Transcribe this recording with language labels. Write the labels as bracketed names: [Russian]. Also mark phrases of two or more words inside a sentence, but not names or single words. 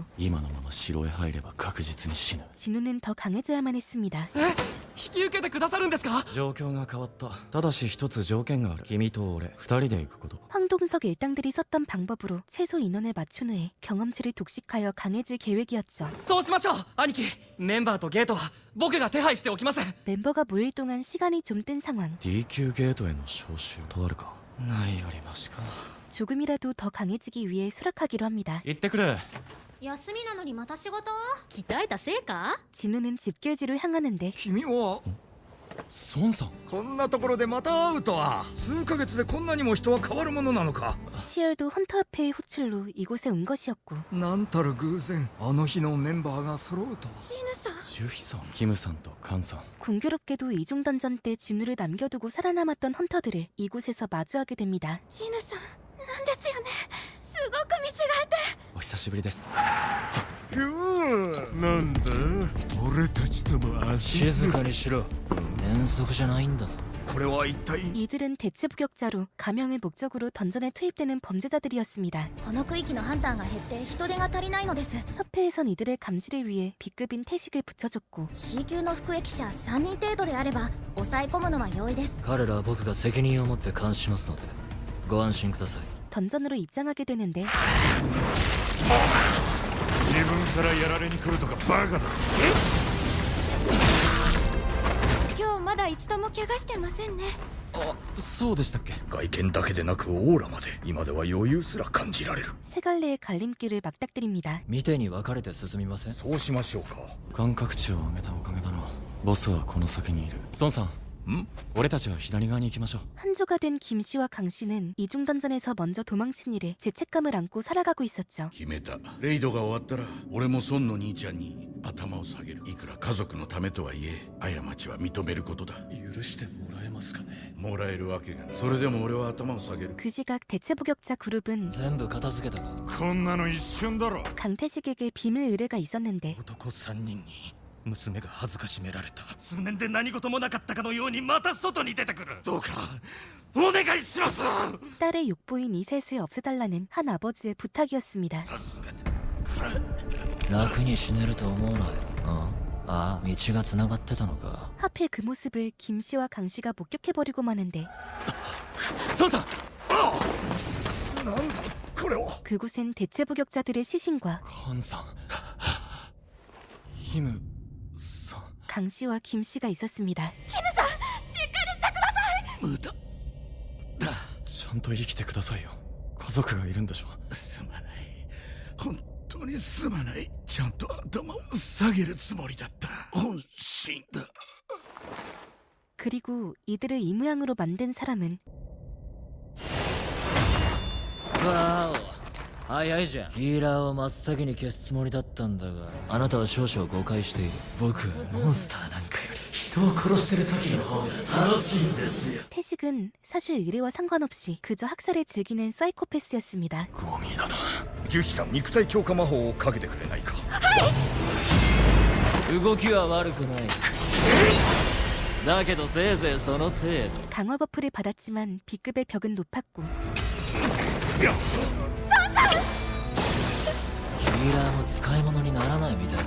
[Japanese] 今のまま城へ入れば確実に死ぬ。 [Korean] 진우는 더 강해져야만 했습니다. [Japanese] 引き受けてくださるんですか？状況が変わった。ただし一つ条件がある。君と俺二人で行くこと。 [Korean] 황동석 일당들이 썼던 방법으로 최소 인원을 맞춘 후에 경험치를 독식하여 강해질 계획이었죠. [Japanese] そうしましょう兄貴。メンバーとゲートは僕が手配しておきます。 [Korean] 멤버가 모일 동안 시간이 좀 뜬 상황. [Japanese] D級ゲートへの招集とあるか。ないよりマシか。 [Korean] 조금이라도 더 강해지기 위해 수락하기로 합니다. [Japanese] 行ってくれ。休みなのにまた仕事？鍛えた成果？ [Korean] 진우는 집결지로 향하는데 [Japanese] 君は孫さん。こんなところでまた会うとは。数ヶ月でこんなにも人は変わるものなのか。 [Korean] 시열도 헌터협회의 호출로 이곳에 온 것이었고 [Japanese] なんたる偶然、あの日のメンバーが揃うとは。ジヌさん。ジュヒさん、キムさんとカンさん。 [Korean] 공교롭게도 이중 던전 때 진우를 남겨두고 살아남았던 헌터들을 이곳에서 마주하게 됩니다. [Japanese] ジヌさんなんですよね。すごく見違えて。お久しぶりです。なんだ俺たちとも静かにしろ。遠足じゃないんだぞ。これは一体。 [Korean] 이들은 대체부격자로 가명을 목적으로 던전에 투입되는 범죄자들이었습니다. [Japanese] この区域のハンターが減って人手が足りないのです。 [Korean] 협회에선 이들의 감시를 위해 B급인 태식을 붙여줬고 [Japanese] C 級の服役者3人程度であれば抑え込むのは容易です。彼らは僕が責任を持って監視しますのでご安心ください。 [Korean] 던전으로 입장하게 되는데 [Japanese] 自分からやられに来るとかバカだ。今日まだ一度も怪我してませんね。あ、そうでしたっけ。外見だけでなくオーラまで今では余裕すら感じられる。 [Korean] 세 갈래의 갈림길을 막닥뜨립니다. [Japanese] 見てに分かれて進みません。そうしましょうか。感覚値を上げたおかげだな。ボスはこの先にいる。孫さん。俺たちは左側に行きましょう。 [Korean] 한조가 된 김씨와 강씨는 이중 던전에서 먼저 도망친 일에 죄책감을 안고 살아가고 있었죠. [Japanese] 決めた。レイドが終わったら俺も孫の兄ちゃんに頭を下げる。いくら家族のためとはいえ過ちは認めることだ。許してもらえますかね。もらえるわけが。それでも俺は頭を下げる。 [Korean] 그 시각 대체부격자 그룹은 [Japanese] 全部片付けたか。こんなの一瞬だろ。 [Korean] 강태식에게 비밀 의뢰가 있었는데 [Japanese] 男3人に娘が恥ずかしめられた。数年で何事もなかったかのようにまた外に出てくる。どうかお願いします。 [Korean] 딸의 욕보인 이셋을 없애달라는 한 아버지의 부탁이었습니다. [Japanese] 楽に死ねると思うなよ。ああ、道がつながってたのか。 [Korean] 하필 그 모습을 김씨와 강씨가 목격해버리고 마는데 [Japanese] 孫さん。なんだこれは。 [Korean] 그곳엔 대체부격자들의 시신과 [Japanese] カンさん。キムさん。 [Korean] 강씨와 김씨가 있었습니다. [Japanese] 無駄ちゃんと生きてくださいよ。家族がいるんでしょ。すまない。本当にすまない。ちゃんと頭を下げるつもりだった。本心だ。 [Korean] 그리고 이들을 이 모양으로 만든 사람은 [Japanese] わお。早いじゃん。ヒーラーを真っ先に消すつもりだったんだが、あなたは少々誤解している。僕はモンスターなんかより人を殺してる時の方が楽しいんですよ。 [Korean] 태식은 사실 의뢰와 상관없이 그저 학살을 즐기는 사이코패스였습니다. [Japanese] ゴミだな。樹妃さん、肉体強化魔法をかけてくれないか。動きは悪くないだけどせいぜいその程度 [Korean] 강화 버프를 받았지만 B급의 벽은 높았고 [Japanese] ヒーラーも使い物にならないみたいだな。